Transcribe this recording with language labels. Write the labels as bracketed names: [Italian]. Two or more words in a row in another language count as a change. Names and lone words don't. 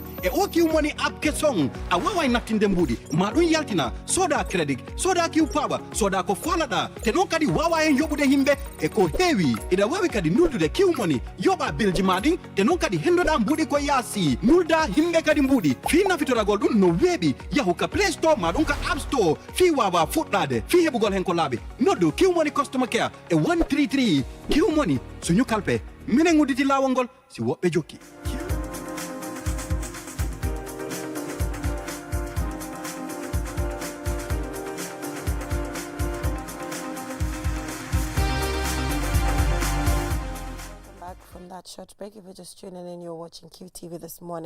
[Fula] e o Kiwmoni app kesong a wawa nattinde mbuuɗi ma ɗum yaltina soda crédit soda kiw paɓa soda ko falaɗa te non kadi wawa hen yoɓude himɓe e ko heewi iɗa wawi kadi nuldude Kiwmoni yoɓa bilji maɗin te non kadi hendoɗa mbuuɗi ko yaasi nulda himɓe kadi mbuuɗi fi nafitoragol ɗum no weeɓi yahu ka play store ma ɗum ka app store fi wawa fuɗɗade fi heɓugol hen ko laaɓi noddu Kiwmoni [English] customer care [Fula] e 133 Kiwmoni suñu kalpe minen udditi lawol ngol si woɓɓe jokki. [English] From that short break, if you're just tuning in, you're watching QTV this morning.